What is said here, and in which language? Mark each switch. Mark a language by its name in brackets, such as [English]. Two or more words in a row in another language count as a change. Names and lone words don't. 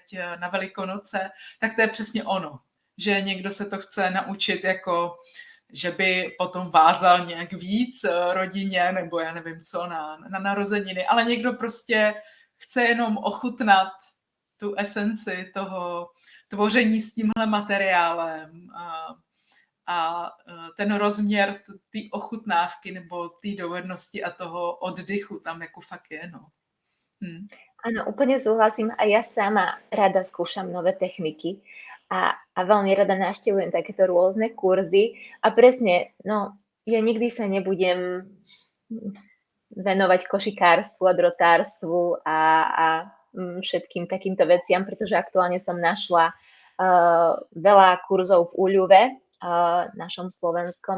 [Czech] na Velikonoce, tak to je přesně ono, že někdo se to chce naučit jako, že by potom vázal nějak víc rodině, nebo já nevím co, na narozeniny, ale někdo prostě chce jenom ochutnat tu esenci toho tvoření s tímhle materiálem a ten rozměr té ochutnávky nebo té dovednosti a toho oddychu tam jako fakt je, no. [Slovak] Áno, úplne súhlasím. A ja sama rada skúšam nové techniky a veľmi rada navštevujem takéto rôzne kurzy. A presne, no, ja nikdy sa nebudem venovať košikárstvu a drotárstvu a všetkým takýmto veciam, pretože aktuálne som našla veľa kurzov v Uľuve, našom slovenskom.